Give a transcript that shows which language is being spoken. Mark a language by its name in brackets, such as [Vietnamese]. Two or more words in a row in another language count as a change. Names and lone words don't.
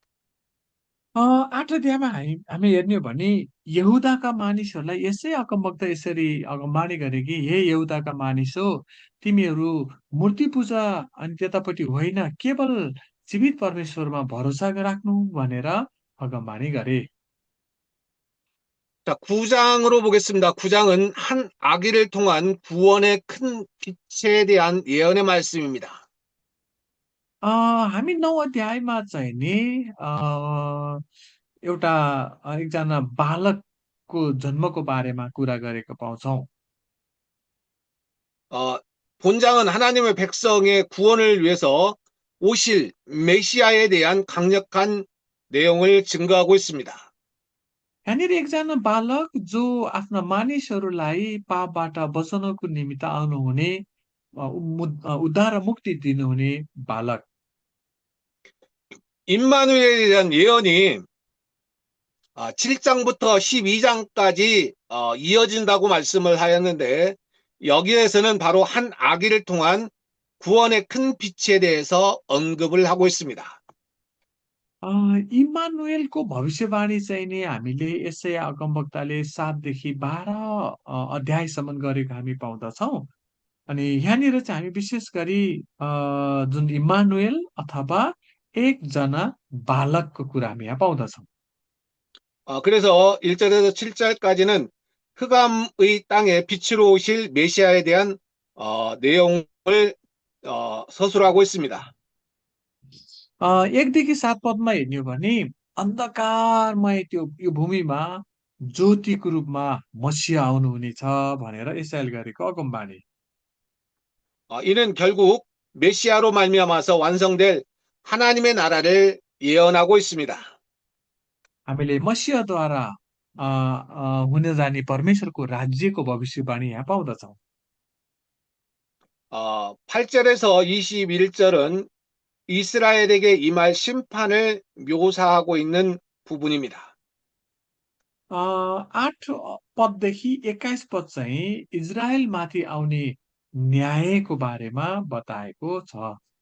[Nepali] 8 अध्यायमा हामी हेर्ने हो भने यहुदाका मानिसहरूलाई यसै अगमवक्ता यसरी अगमवाणी गरे कि हे यहुदाका मानिस हो तिमीहरू मूर्ति पूजा अनि त्यतापट्टि होइन केवल जीवित परमेश्वरमा भरोसा राख्नु भनेर अगमवाणी गरे। [Korean] 자, 9장으로 보겠습니다. 9장은 한 아기를 통한 구원의 큰 빛에 대한 예언의 말씀입니다. [Nepali] हामी 9 अध्यायमा चाहिँ नि एउटा एकजना बालकको जन्मको बारेमा कुरा गरेको पाउँछौँ। [Korean] 본장은 하나님의 백성의 구원을 위해서 오실 메시아에 대한 강력한 내용을 증거하고 있습니다. [Nepali] यहाँनिर एकजना बालक जो आफ्ना मानिसहरूलाई पापबाट बचाउनको निमित्त आउनुहुने उद्धार र मुक्ति दिनुहुने बालक। [Korean] 임마누엘에 대한 예언이 7장부터 12장까지 이어진다고 말씀을 하였는데 여기에서는 바로 한 아기를 통한 구원의 큰 빛에 대해서 언급을 하고 있습니다. [Nepali] इमानुएलको भविष्यवाणी चाहिँ नि हामीले यसै अगमवक्ताले 7 देखि 12 अध्यायसम्म गरेको हामी पाउँदछौँ। अनि यहाँनिर चाहिँ हामी विशेष गरी जुन इम्मानुएल अथवा एकजना बालकको कुरा हामी यहाँ पाउँदछौँ। [Korean] 그래서 1절에서 7절까지는 흑암의 땅에 빛으로 오실 메시아에 대한 내용을 서술하고 있습니다. [Nepali] 1देखि 7 पदमा हेर्ने हो भने अन्धकारमय त्यो यो भूमिमा ज्योतिको रूपमा मसीहा आउनुहुनेछ भनेर इसायाले गरेको अगमबाणी। [Korean] 이는 결국 메시아로 말미암아서 완성될 하나님의 나라를 예언하고 있습니다. [Nepali] हामीले मसीहद्वारा हुन जाने परमेश्वरको राज्यको भविष्यवाणी यहाँ पाउँदछौँ। [Korean] 8절에서 21절은 이스라엘에게 임할 심판을 묘사하고 있는 부분입니다. [Nepali] 8 पददेखि 21 पद चाहिँ इजरायलमाथि आउने न्यायको बारेमा बताएको छ।